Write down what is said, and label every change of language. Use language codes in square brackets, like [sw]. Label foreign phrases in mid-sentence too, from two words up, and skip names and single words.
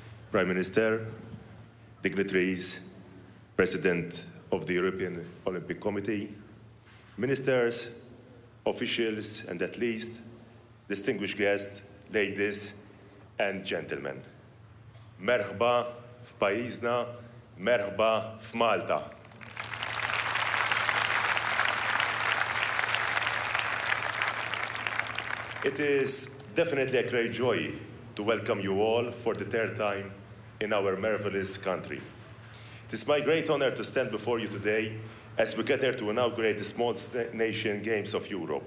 [en] Prime Minister, dignitaries, President of the European Olympic Committee, ministers, officials, and at least distinguished guests, ladies and gentlemen. [mt] Merħba f'pajjiżna, merħba f'Malta. [en] It is definitely a great joy to welcome you all for the third time in our marvelous country. It is my great honor to stand before you today as we gather to inaugurate the Small Nation Games of Europe.